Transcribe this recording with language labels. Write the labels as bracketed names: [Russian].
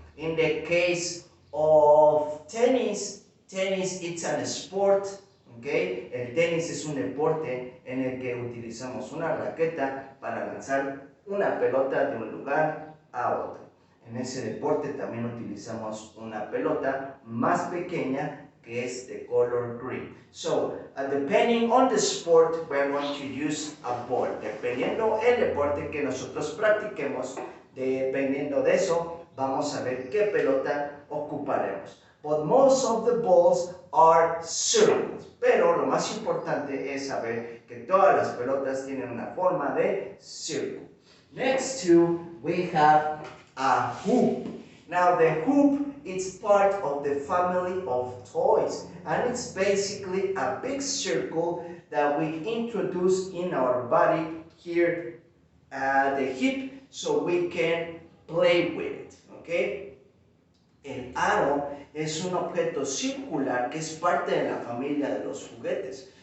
[English] In the case of tennis it's a sport. Okay. [Spanish] El tenis es un deporte en el que utilizamos una raqueta para lanzar una pelota de un lugar a otro. En ese deporte también utilizamos una pelota más pequeña que es de color green. [English] So, depending on the sport, we're going to use a ball. [Spanish] Dependiendo el deporte que nosotros practiquemos, dependiendo de eso, vamos a ver qué pelota ocuparemos. [English] But most of the balls are circles. [Spanish] Pero lo más importante es saber que todas las pelotas tienen una forma de círculo. [English] Next to, we have a hoop. Now the hoop is part of the family of toys, and it's basically a big circle that we introduce in our body here at the hip so we can play with it. Okay? [Spanish] El aro es un objeto circular que es parte de la familia de los juguetes.